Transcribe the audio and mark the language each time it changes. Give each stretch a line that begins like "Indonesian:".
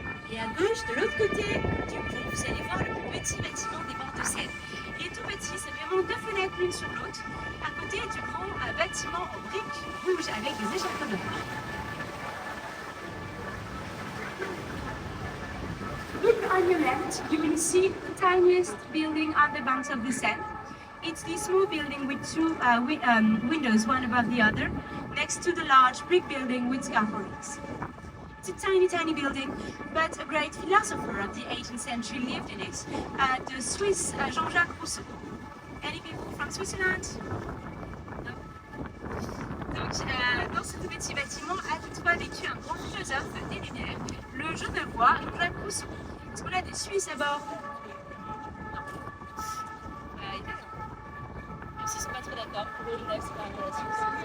French: Et à gauche, de l'autre côté du pont, vous allez voir le petit bâtiment des bords de Seine. Il est tout petit, c'est vraiment deux fenêtres l'une sur l'autre, à côté du grand bâtiment en briques rouges avec des échafaudeurs.
English: Look on your left, you will see the tiniest building on the banks of the Seine. It's this small building with two windows, one above the other, next to the large brick building with scaffoldings. It's a tiny, tiny building, but a great philosopher of the 18th century lived in it, the Swiss Jean-Jacques Rousseau. Any people from Switzerland? No.
French: Donc, dans ce tout petit bâtiment a toutefois vécu un grand philosophe des Lumières, le Genevois Jean-Jacques Rousseau. Est-ce qu'on a des Suisses à bord? Non. Ils ne sont pas trop d'accord. Pour eux, Genève, c'est pas un peu la Suisse.